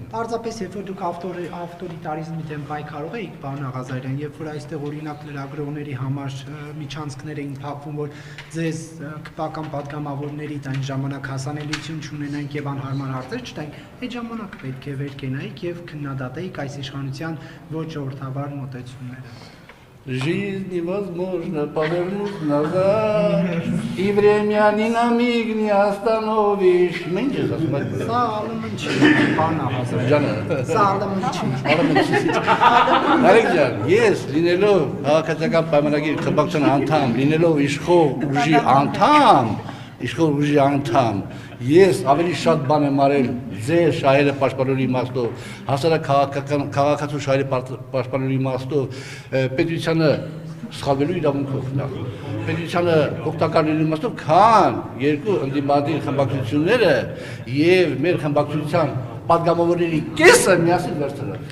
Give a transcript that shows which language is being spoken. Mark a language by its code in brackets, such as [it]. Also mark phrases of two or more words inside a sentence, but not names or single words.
[hy] Պարզապես երբ որ դուք ավտորիտարիզմի դեմ պայքարող եք, պարոն Աղազարյան, երբ որ այստեղ օրինակ լրագրողների համար միջանցքներ էին փակվում, որ ձեզ քպական падգամավորներից այն ժամանակ հասանելիություն չունենանք եւ անհարմար հարցեր չտայինք, այդ ժամանակ պետք է վեր կենայիք եւ քննադատեիք այս իշխանության ոչ ժողովրդավար մոտեցումները։ [ru] Жизнь невозможно повернуть назад, и время ни на миг не остановишь. [hy] Մենք ես ասում եմ։ Սա ալմն չի, պարոն Աղազարյան։ Ջանը։ Սա ալմն չի։ Արեք ջան, ես լինելով քաղաքացիական պայմանագիր խմբակցության անդամ, լինելով իշխող ուժի անդամ, ես ավելի շատ բան եմ արել ձեր շահերը պաշտպանելու իմաստով, հասարակ քաղաքացու շահերը պաշտպանելու իմաստով, պետությանը սխալվելու իրավունքով նախ, պետությանը օգտակար լինելու իմաստով, քան երկու ընդդիմադիր խմբակցությունները եւ մեր խմբակցության падգամավորների կեսը միասին վերցրած։